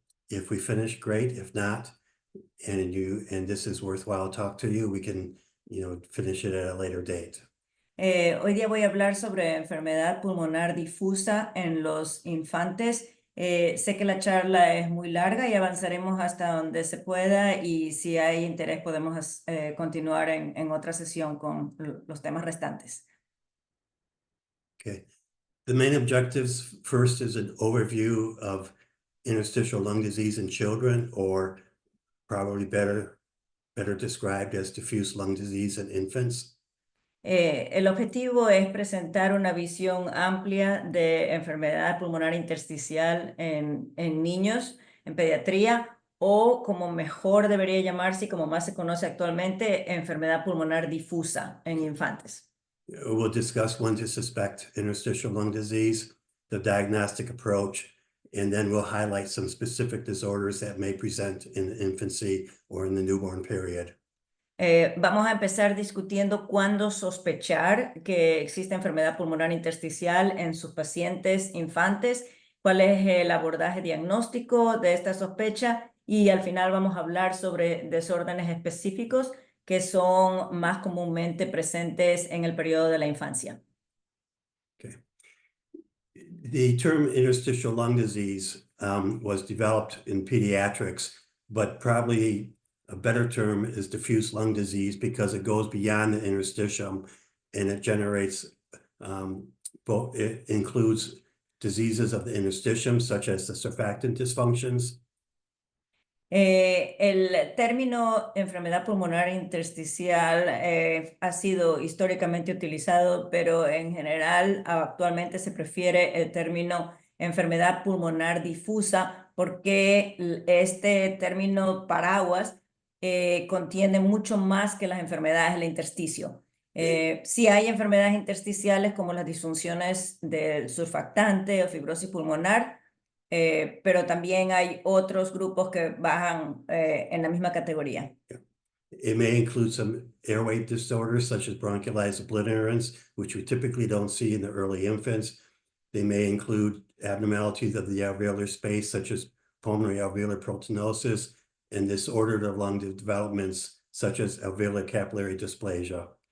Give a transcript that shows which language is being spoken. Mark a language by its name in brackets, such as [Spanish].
[English] If we finish, great. If not, and this is worthwhile talk to you, we can, finish it at a later date. [Spanish] Hoy día voy a hablar sobre enfermedad pulmonar difusa en los infantes. Sé que la charla es muy larga y avanzaremos hasta donde se pueda y si hay interés podemos continuar en otra sesión con los temas restantes. [English] Okay. The main objectives first is an overview of interstitial lung disease in children, or probably better described as diffuse lung disease in infants. [Spanish] El objetivo es presentar una visión amplia de enfermedad pulmonar intersticial en niños, en pediatría, o como mejor debería llamarse y como más se conoce actualmente, enfermedad pulmonar difusa en infantes. [English] We'll discuss when to suspect interstitial lung disease, the diagnostic approach, and then we'll highlight some specific disorders that may present in infancy or in the newborn period. [Spanish] Vamos a empezar discutiendo cuándo sospechar que existe enfermedad pulmonar intersticial en sus pacientes infantes, cuál es el abordaje diagnóstico de esta sospecha y al final vamos a hablar sobre desórdenes específicos que son más comúnmente presentes en el periodo de la infancia. [English] Okay. The term interstitial lung disease was developed in pediatrics, but probably a better term is diffuse lung disease because it goes beyond the interstitium and it generates, it includes diseases of the interstitium, such as the surfactant dysfunctions. [Spanish] El término enfermedad pulmonar intersticial ha sido históricamente utilizado, pero en general actualmente se prefiere el término enfermedad pulmonar difusa porque este término paraguas contiene mucho más que las enfermedades del intersticio. Sí hay enfermedades intersticiales como las disfunciones del surfactante o fibrosis pulmonar, pero también hay otros grupos que bajan en la misma categoría. [English] It may include some airway disorders such as bronchiolitis obliterans, which we typically don't see in the early infants. They may include abnormalities of the alveolar space, such as pulmonary alveolar proteinosis, and disordered lung developments, such as alveolar capillary dysplasia.